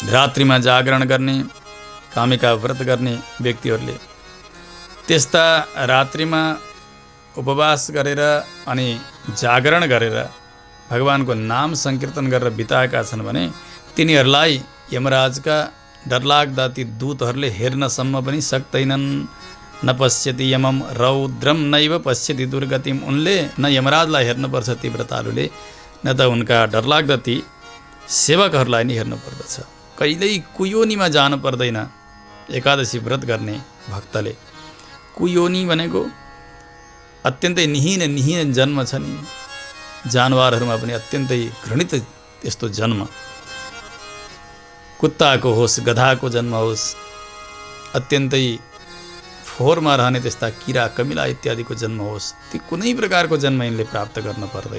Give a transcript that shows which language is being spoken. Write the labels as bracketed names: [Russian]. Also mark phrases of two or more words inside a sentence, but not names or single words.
[Sindhi] रात्रिमा जागरण गर्ने, कामिका व्रत गर्ने व्यक्तिहरूले त्यस्ता रात्रिमा उपवास गरेर अनि जागरण गरेर भगवानको नाम संकीर्तन गरेर बिताएका छन् भने तिनीहरूलाई यमराजका डरलाग्दा ती दूतहरूले हेर्नसम्म पनि सक्दैनन्। [Sanskrit] न पश्यति यमम रौद्रम नैव पश्यति दुर्गतिम। [Nepali] उनले न यमराजलाई हेर्नुपर्छ ती व्रतालुले, न त उनका डरलाग्दा ती सेवकहरूलाई नि हेर्नुपर्दछ। कहिल्यै कुयोनीमा जानु पर्दैन एकादशी व्रत गर्ने भक्तले। कुयोनी भनेको अत्यन्तै निहीन जन्म छ नि, जानवरहरूमा पनि अत्यन्तै घृणित त्यस्तो जन्म, कुत्ताको होस्, गधाको जन्म होस्, अत्यन्तै फोहोरमा रहने त्यस्ता किरा कमिला इत्यादिको जन्म होस्, ती कुनै प्रकारको जन्म यिनले प्राप्त गर्न पर्दैन।